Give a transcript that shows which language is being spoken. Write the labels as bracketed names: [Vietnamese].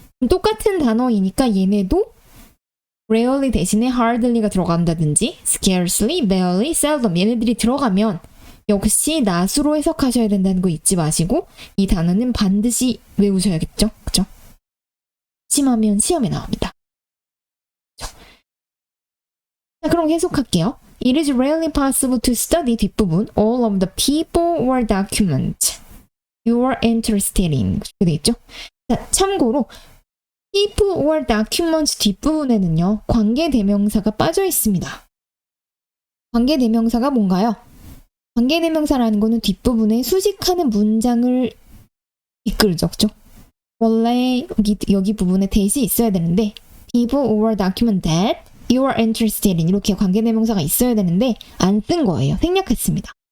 [Korean] 똑같은 단어이니까 얘네도 rarely 대신에 hardly가 들어간다든지 scarcely, barely, seldom 얘네들이 들어가면 역시 not으로 해석하셔야 된다는 거 잊지 마시고 이 단어는 반드시 외우셔야겠죠? 그죠? 심하면 시험에 나옵니다. 그죠? 자, 그럼 계속할게요. [English] It is rarely possible to study [Korean] 뒷부분 [English] all of the people or documents you are interested in [Korean] 이렇게 돼 있죠? 자, 참고로 people or documents 뒷부분에는요. 관계대명사가 빠져 있습니다. 관계대명사가 뭔가요? 관계대명사라는 거는 뒷부분에 수식하는 문장을 이끌죠. 그죠? 원래 여기 부분에 that이 있어야 되는데 [English] people or document that you are interested in [Korean] 이렇게 관계대명사가 있어야 되는데 안 쓴 거예요. 생략했습니다.